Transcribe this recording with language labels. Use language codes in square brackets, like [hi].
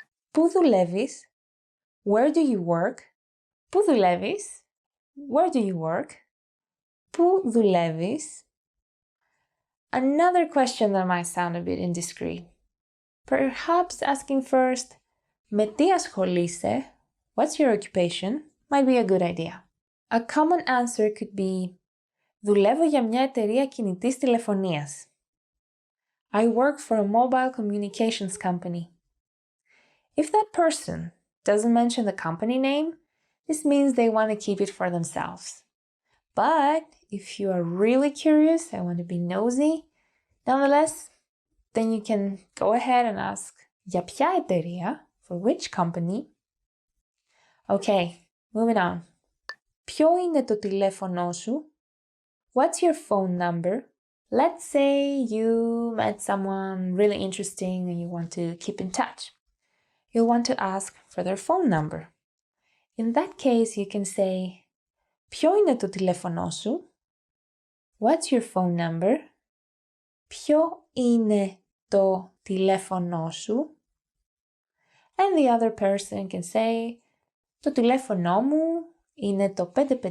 [el] Πού δουλεύεις? [en] Where do you work? Πού δουλεύεις? Where do you work? [el] Πού δουλεύεις? [en] Another question that might sound a bit indiscreet. Perhaps asking first, [el] με τι ασχολείσαι? [en] What's your occupation? Might be a good idea. A common answer could be, [el] δουλεύω για μια εταιρεία κινητής τηλεφωνίας. [en] I work for a mobile communications company. If that person doesn't mention the company name, this means they want to keep it for themselves. But if you are really curious and want to be nosy, nonetheless, then you can go ahead and ask, [el] για ποια εταιρεία? [en] For which company? Okay, moving on. [el] Ποιο είναι το τηλέφωνό σου? [en] What's your phone number? Let's say you met someone really interesting and you want to keep in touch. You'll want to ask for their phone number. In that case, you can say, [el] ποιο είναι το τηλέφωνό σου? [en] What's your phone number? [el] Ποιο είναι το τηλέφωνό σου? [en] And the other person can say, [el] το τηλέφωνό μου είναι το 555-0376.